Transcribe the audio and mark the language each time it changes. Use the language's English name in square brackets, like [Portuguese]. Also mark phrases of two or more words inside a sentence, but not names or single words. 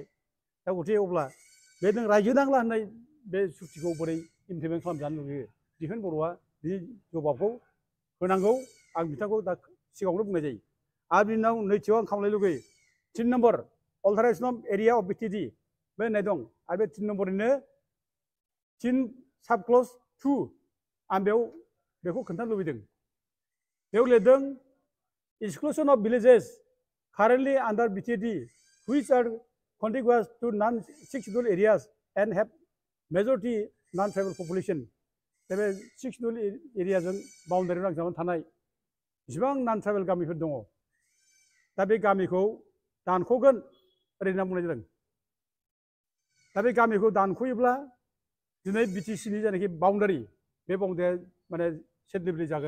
[Bodo] दा गथे अब्ला बे नों रायजो नांला होननाय बे सुक्तिखौ बोरै इमप्लिमेन्ट खालामजानो लुबैयो दिपेन बर'आ बिनि जबाबखौ होनांगौ आं बिथांखौ दा सिगाङावनो बुंनाय जायो। आरो बिनि उनाव नैथियाव आं खालामनो लुगैयो 3 [English] number alteration of area of BTD [Bodo] बे होननाय दं आरो बे 3 नम्बरनिनो 3 [English] sub clause [Bodo] 2 आं बेखौ खोन्थानो लुबैदों। बेयाव लिरदों [English] exclusion of villages currently under BTD which are contiguous to non-6 areas and have majority non-tribal population [Bodo] बे 6 एरियाजों बाउन्डारि नांजाबनानै थानाय जेसेबां [English] non tribal [Bodo] गामिफोर दङ दा बे गामिखौ दानख'गोन ओरै होनना बुंनाय जादों। दा बे गामिखौ दानख'योब्ला दिनै बिटिसिनि जायनाखि बाउन्डारि बे बाउन्डारिया माने सेटलिबलि जागोन।